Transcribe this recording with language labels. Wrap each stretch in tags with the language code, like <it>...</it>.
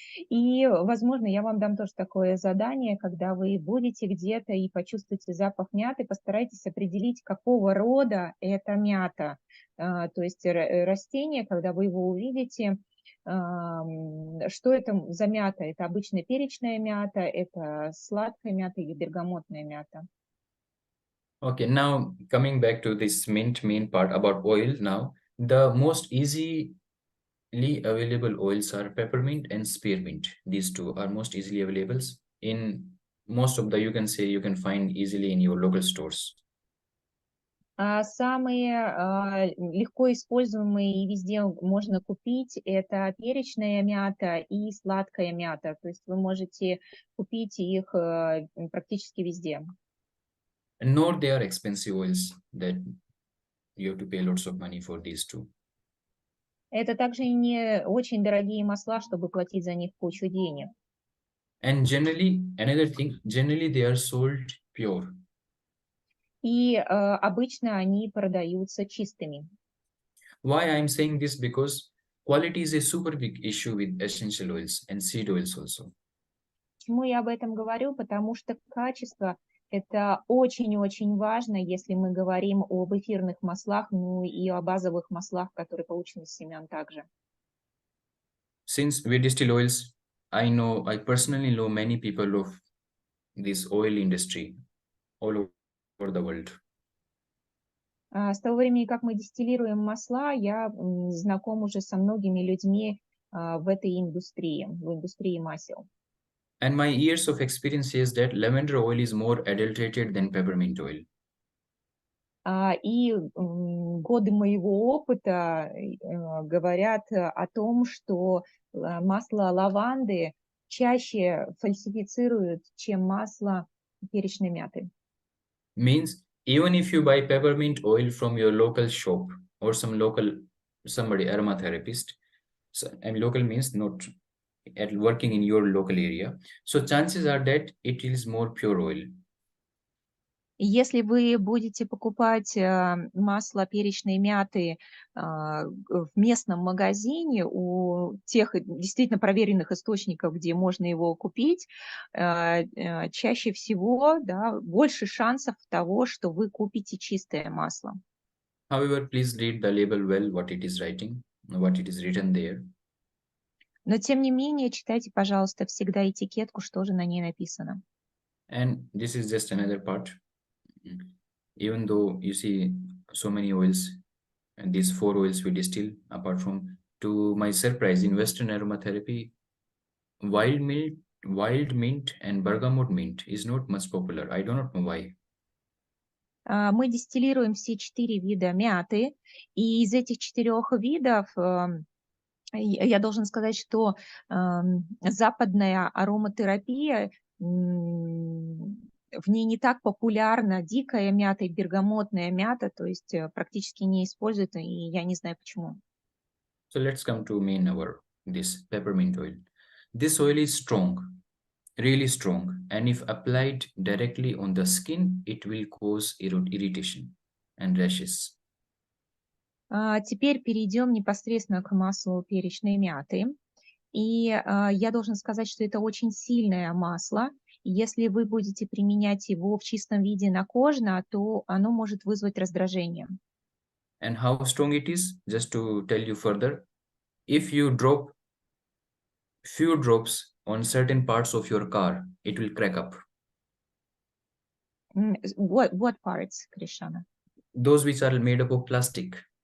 <ru>И, возможно, я вам дам тоже такое задание, когда вы будете где-то и почувствуете запах мяты, постарайтесь определить, какого рода эта мята. То есть растение, когда вы его увидите, что это за мята? Это обычная перечная мята, это сладкая мята или бергамотная мята?</ru> <en>Okay, now coming back to this mint main part about oil now, the most easily available oils are peppermint and spearmint. These two are most easily available in most of the, you can say, you can find easily in your local stores.</en> <ru>Самые легко используемые и везде можно купить это перечная мята и сладкая мята. То есть вы можете купить их практически везде.</ru> <en>Nor they are expensive oils that you have to pay lots of money for these two.</en> <ru>Это также не очень дорогие масла, чтобы платить за них кучу денег.</ru> <en>And generally, another thing, generally they are sold pure.</en> <ru>И обычно они продаются чистыми.</ru> <en>Why I'm saying this? Because quality is a super big issue with essential oils and seed oils also.</en> <ru>Почему я об этом говорю? Потому что качество – это очень-очень важно, если мы говорим об эфирных маслах, ну и о базовых маслах, которые получены из семян также.</ru> <en>Since we distill oils, I personally know many people of this oil industry all over the world.</en> <ru>С того времени, как мы дистиллируем масла, я знаком уже со многими людьми в этой индустрии, в индустрии масел.</ru> <en>And my years of experience says that lavender oil is more adulterated than peppermint oil.</en> <ru>И годы моего опыта говорят о том, что масло лаванды чаще фальсифицируют, чем масло перечной мяты.</ru> <en>Means even if you buy peppermint oil from your local shop or somebody aromatherapist, and local means not at working in your local area, so chances are that it is more pure oil.</en> <ru>Если вы будете покупать масло перечной мяты в местном магазине у тех действительно проверенных источников, где можно его купить, чаще всего, да, больше шансов того, что вы купите чистое масло.</ru> <en>However, please read the label well, what it is written there.</en> <ru>Но тем не менее, читайте, пожалуйста, всегда этикетку, что же на ней написано.</ru> <en>And this is just another part. Even though you see so many oils, and these 4 oils we distill, apart from, to my surprise, in Western aromatherapy, wild mint and bergamot mint is not much popular. I do not know why.</en> <ru>Мы дистиллируем все 4 вида мяты, и из этих 4 видов я должен сказать, что западная ароматерапия, в ней не так популярна дикая мята и бергамотная мята, то есть практически не используют, и я не знаю почему.</ru> <en>So let's come to this peppermint oil. This oil is strong, really strong, and if applied directly on the skin, it will cause irritation and rashes.</en> <ru>Теперь перейдем непосредственно к маслу перечной мяты. И я должен сказать, что это очень сильное масло. Если вы будете применять его в чистом виде накожно, то оно может вызвать раздражение.</ru> <en>And how strong it is, just to tell you further, if you drop few drops on certain parts of your car, it will crack up. What parts, Кришана? Those which are made up of plastic.</en>